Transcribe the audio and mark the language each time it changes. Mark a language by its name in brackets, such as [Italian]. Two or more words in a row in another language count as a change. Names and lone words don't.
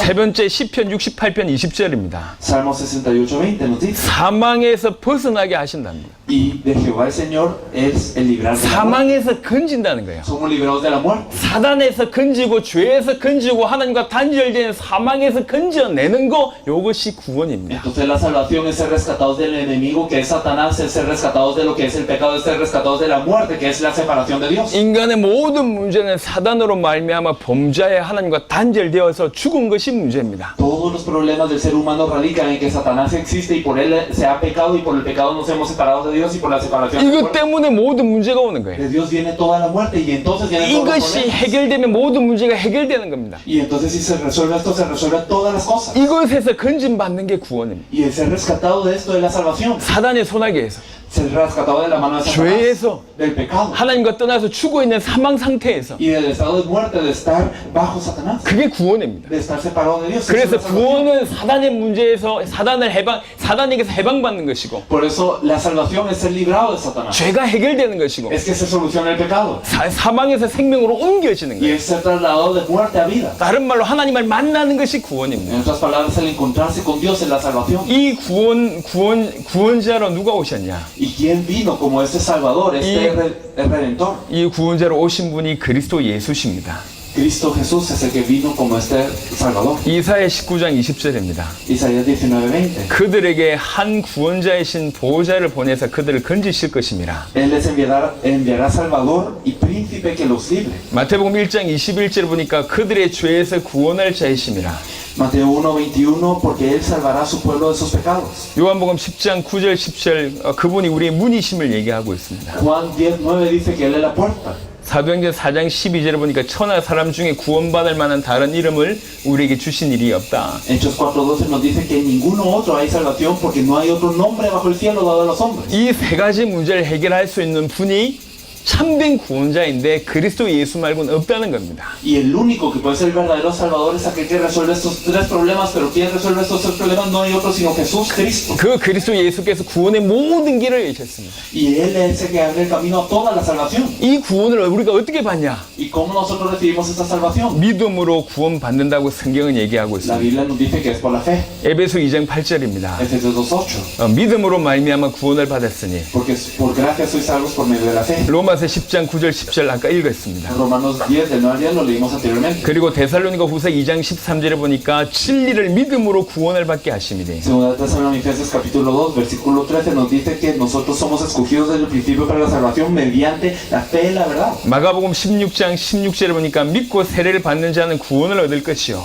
[Korean] 세 번째 시편 68편 20절입니다. [Spanish] Salmo 68:20 nos dice, [Korean] 사망에서 벗어나게 하신답니다. [Spanish] y de Jehová el Señor es el librar de la muerte. [Korean] 사망에서 건진다는 거예요. [Spanish] Somos librados de la muerte. [Korean] 사단에서 건지고 죄에서 건지고 하나님과 단절된 사망에서 건져내는 거 이것이 구원입니다. [Spanish] Entonces la salvación es ser rescatados del enemigo que es Satanás, es ser rescatados de lo que es el pecado, es ser rescatados de la muerte que es la separación de Dios. [Korean] 인간의 모든 문제는 사단으로 말미암아 범죄의 하나님과 단절되어서 죽은 것이 문제입니다. [Spanish] Todos los problemas del ser humano radican en que Satanás existe y por él se ha pecado y por el pecado nos hemos separado de Dios y por la separación [Korean] 이것 때문에 모든 문제가 오는 거예요. [Spanish] de Dios viene toda la muerte y entonces vienen todos los [Korean] 이것이 [Spanish] problemas. [Korean] 해결되면 모든 문제가 해결되는 겁니다. [Spanish] Y entonces si se resuelve esto, se resuelven todas las cosas. [Korean] 이것에서 건진받는 게 구원입니다. [Spanish] Y el ser rescatado de esto es la salvación. [Korean] 사단의 손아귀에서 [Spanish] Ser rescatado de la mano de Satanás, [Korean] 죄에서 [Spanish] del pecado [Korean] 하나님과 떠나서 죽어 있는 사망 상태에서 [Spanish] y del estado de muerte, de estar bajo Satanás, [Korean] 그게 구원입니다. [Spanish] de estar separado de Dios. Eso es [Korean] 그래서 [Spanish] la salvación. [Korean] 구원은 사단의 문제에서 사단에게서 해방받는 것이고 [Spanish] Por eso la salvación es ser librado de Satanás. [Korean] 죄가 해결되는 것이고 [Spanish] Es que se soluciona el pecado [Korean] 사망에서 생명으로 옮겨지는 [Spanish] y [Korean] 거예요. [Spanish] es ser trasladado de muerte a vida. [Korean] 다른 말로 하나님을 만나는 것이 구원입니다. [Spanish] En otras palabras, el encontrarse con Dios es la salvación. [Korean] 이 구원자로 누가 오셨냐? [Spanish] ¿Y quién vino como este Salvador, este Redentor? [Korean] 이 구원자로 오신 분이 그리스도 예수십니다. [Spanish] Cristo Jesús es el que vino como este Salvador. [Korean] 이사야 19장 20절입니다. [Spanish] Isaías 19:20. [Korean] 그들에게 한 구원자이신 보호자를 보내서 그들을 건지실 것임이라. [Spanish] Él les enviará Salvador y príncipe que los libre. [Korean] 마태복음 1장 21절 보니까 그들의 죄에서 구원할 자이심이라. [Spanish] Mateo 1:21, porque Él salvará a su pueblo de sus pecados. [Korean] 요한복음 10장 9절 10절 그분이 우리의 문이심을 얘기하고 있습니다. [Spanish] Juan 10:9 dice que Él es la puerta. [Korean] 사도행전 4장 12절에 보니까 천하 사람 중에 구원받을 만한 다른 이름을 우리에게 주신 일이 없다. [Spanish] Hechos 4:12 nos dice que en ninguno otro hay salvación porque no hay otro nombre bajo el cielo dado a los hombres. [Korean] 이 세 가지 문제를 해결할 수 있는 분이 참된 구원자인데 그리스도 예수 말고는 없다는 겁니다. [Spanish] Y el único que puede ser el verdadero Salvador es aquel que resuelve estos tres problemas, pero quien resuelve estos tres problemas no hay otro sino Jesús Cristo. [Korean] 그 그리스도 예수께서 구원의 모든 길을 여셨습니다. [Spanish] Y Él es el que abre el camino a toda la salvación. [Korean] 이 구원을 우리가 어떻게 받냐? [Spanish] ¿Y cómo nosotros recibimos esta salvación? [Korean] 믿음으로 구원 받는다고 성경은 얘기하고 [Spanish] La [Korean] 있습니다. [Spanish] Biblia nos dice que es por la fe. [Korean] 에베소 2장 8절입니다. [Spanish] Efesios 2:8. [Korean] 믿음으로 말미암아 구원을 받았으니. [Spanish] Porque por gracia sois salvos por medio de la fe. [Korean] 로마서 10장 9절 10절 아까 읽었습니다. [Spanish] Romanos 10 del 9 al 10 lo leímos anteriormente. [Korean] 그리고 데살로니가 후서 2장 13절에 보니까 진리를 믿음으로 구원을 받게 하심이니. [Spanish] Segunda Tesalonicenses capítulo 2 versículo 13 nos dice que nosotros somos escogidos desde el principio para la salvación mediante la fe y la verdad. [Korean] 마가복음 16장 16절에 보니까 믿고 세례를 받는 자는 구원을 얻을 것이요.